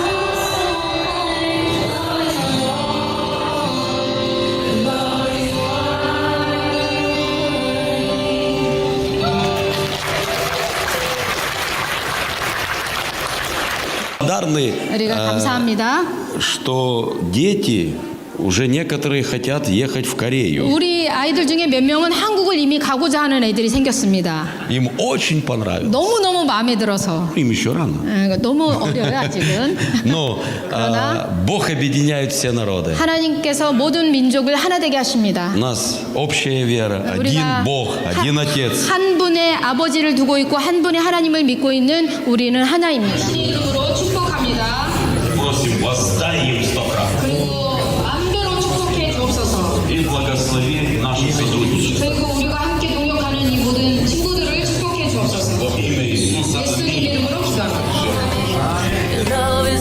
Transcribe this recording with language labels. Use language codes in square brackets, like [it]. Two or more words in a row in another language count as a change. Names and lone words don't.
[ru] благодарны, [ko] 우리가 감사합니다. [ru] что дети уже некоторые хотят ехать в Корею. [ko] 우리 아이들 중에 몇 명은 한국을 이미 가고자 하는 애들이 생겼습니다. [ru] Им очень понравилось. [ko] 너무너무 마음에 들어서. [ru] Им еще рано. [ko] 너무 어려요 아직은. [ru] Но [ko] 그러나 [ru] Бог объединяет все народы. [ko] 하나님께서 모든 민족을 하나 되게 하십니다. [ru] У нас общая вера, один [ko] 우리가 [ru] Бог, один Отец. [ko] 한 분의 아버지를 두고 있고 한 분의 하나님을 믿고 있는 우리는 하나입니다. 이름으로 축복합니다. [ru] Просим, воздай им 100 [ko] 그리고 만배로 축복해 주옵소서. [ru] и благослови наших сотрудников. [ko] 그리고 우리가 함께 동역하는 이 모든 친구들을 축복해 주옵소서. [ru] Во имя Иисуса. [ko] 예수님 이름으로 기도합니다. love